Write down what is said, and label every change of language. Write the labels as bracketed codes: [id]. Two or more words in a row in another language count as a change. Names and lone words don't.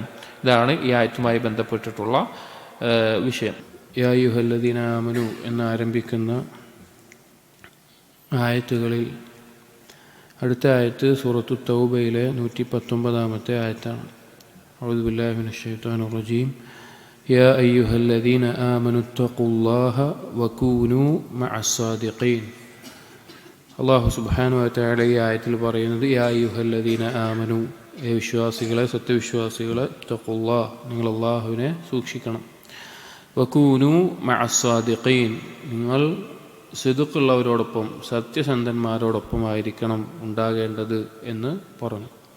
[ml] ഇതാണ് ഈ ആയത്തുമായി ബന്ധപ്പെട്ടിട്ടുള്ള വിഷയം. [ar] يا أيها الذين آمنوا [ml] എന്നാരംഭിക്കുന്ന ആയത്തുകളിൽ അടുത്ത ആയത്ത് സൂറത്തു തൗബയിലെ 119-ാമത്തെ ആയത്താണ്. [ar] أعوذ بالله من الشيطان الرجيم. يا أيها الذين آمنوا اتقوا الله وكونوا مع الصادقين. [ml] അള്ളാഹു [ar] سبحانه وتعالى [ml] ഈ ആയത്തിൽ പറയുന്നത് [ar] يا أيها الذين آمنوا, [ml] വിശ്വാസികളെ, സത്യവിശ്വാസികളെ, തഖുല്ലാഹ്, നിങ്ങൾ അള്ളാഹുവിനെ സൂക്ഷിക്കണം. [ar] وكونوا مع الصادقين, [ml] നിങ്ങൾ സിദ്ഖുള്ളവരോടൊപ്പം, സത്യസന്ധന്മാരോടൊപ്പമായിരിക്കണം ഉണ്ടാകേണ്ടത് എന്ന് പറഞ്ഞു.